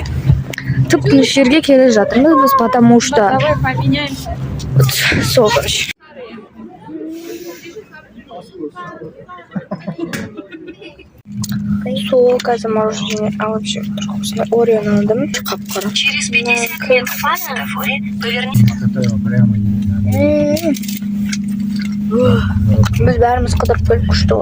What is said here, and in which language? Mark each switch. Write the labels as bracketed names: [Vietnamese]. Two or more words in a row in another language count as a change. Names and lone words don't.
[Kazakh] Тып-тыныш жерге келе жатырмыз біз, [Russian] потому что... [Kazakh] Сол, короче. Сол, қазір мороженое, [Russian] а вообще вкусное. [Kazakh] Орео алдым, қап-қара. [Russian] Через 50 метров на светофоре поверните. [Kazakh] Біз бәріміз қыдырып келдік, күшті.